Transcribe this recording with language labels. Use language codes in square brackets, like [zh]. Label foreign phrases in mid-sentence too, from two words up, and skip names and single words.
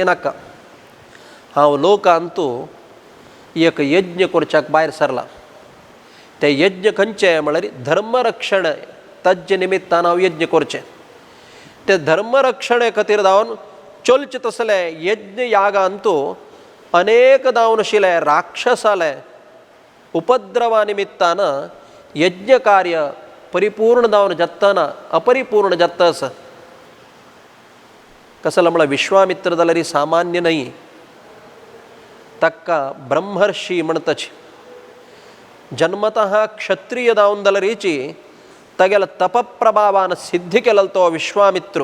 [kok] नाका हांव लोकांतू एक यज्ञ करच्याक भायर सरला ते यज्ञ खंयचे म्हळ्यार धर्मरक्षण ताजे निमित्तान हांव यज्ञ करचें ते धर्मरक्षणे खातीर जावन चलचे तसले यज्ञ यागांतू अनेक जावन आशिल्ले राक्षस आले उपद्रवानिमित्तानं यज्ञकार्य परिपूर्ण जावन जत्ताना अपरिपूर्ण जत्तस. कसं मला विश्वामित्र जाल्यार सामान्य नाही, तक्का ब्रह्मर्षी म्हणतच. जन्मतः क्षत्रिय जावन जाल्यारीची तगेला तपप्रभावान सिद्धी केला तो विश्वामित्र.